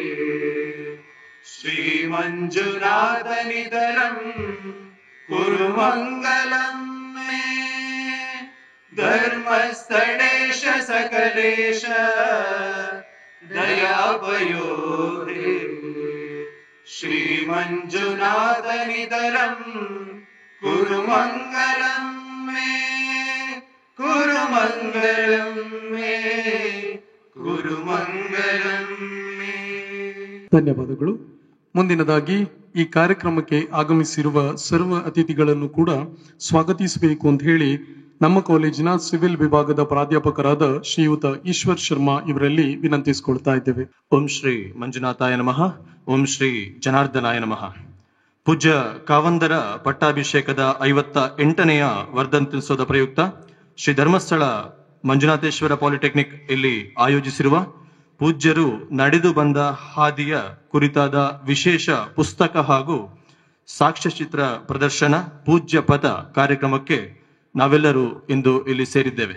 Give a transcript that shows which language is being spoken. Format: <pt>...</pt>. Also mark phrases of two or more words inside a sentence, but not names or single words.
<sa>ಶ್ರೀಮಂಜುನಾಥ ನಿಧರಂ ಕುರು ಮಂಗಲಂ ಮೇ ಧರ್ಮಸ್ಥಳೇಶ ಸಕಲೇಶ ದಯಾಪಯೋಧೇ ಶ್ರೀಮಂಜುನಾಥ ನಿಧರಂ ಕುರು ಮಂಗಲಂ ಮೇ ಕುರು ಮಂಗಲಂ ಮೇ ಕುರು ಮಂಗಲಂ ಮೇ.</sa> <kn>ಧನ್ಯವಾದಗಳು. ಮುಂದಿನದಾಗಿ ಈ ಕಾರ್ಯಕ್ರಮಕ್ಕೆ ಆಗಮಿಸಿರುವ ಸರ್ವ ಅತಿಥಿಗಳನ್ನು ಕೂಡ ಸ್ವಾಗತಿಸಬೇಕು ಅಂತ ಹೇಳಿ ನಮ್ಮ ಕಾಲೇಜಿನ ಸಿವಿಲ್ ವಿಭಾಗದ ಪ್ರಾಧ್ಯಾಪಕರಾದ ಶ್ರೀಯುತ ಈಶ್ವರ್ ಶರ್ಮಾ ಇವರಲ್ಲಿ ವಿನಂತಿಸಿಕೊಳ್ತಾ ಇದ್ದೇವೆ.</kn> <sa>ಓಂ ಶ್ರೀ ಮಂಜುನಾಥಾಯ ನಮಃ. ಓಂ ಶ್ರೀ ಜನಾರ್ದನಾಯ ನಮಃ.</sa> <kn>ಪೂಜ್ಯ ಕಾವಂದರ ಪಟ್ಟಾಭಿಷೇಕದ 58ನೆಯ ವರ್ಧಂತ್ಯುತ್ಸವದ ಪ್ರಯುಕ್ತ ಶ್ರೀ ಧರ್ಮಸ್ಥಳ ಮಂಜುನಾಥೇಶ್ವರ ಪಾಲಿಟೆಕ್ನಿಕ್ ಇಲ್ಲಿ ಆಯೋಜಿಸಿರುವ ಪೂಜ್ಯರು ನಡೆದು ಬಂದ ಹಾದಿಯ ಕುರಿತಾದ ವಿಶೇಷ ಪುಸ್ತಕ ಹಾಗೂ ಸಾಕ್ಷ್ಯಚಿತ್ರ ಪ್ರದರ್ಶನ ಪೂಜ್ಯ ಪದ ಕಾರ್ಯಕ್ರಮಕ್ಕೆ ನಾವೆಲ್ಲರೂ ಇಂದು ಇಲ್ಲಿ ಸೇರಿದ್ದೇವೆ.</kn>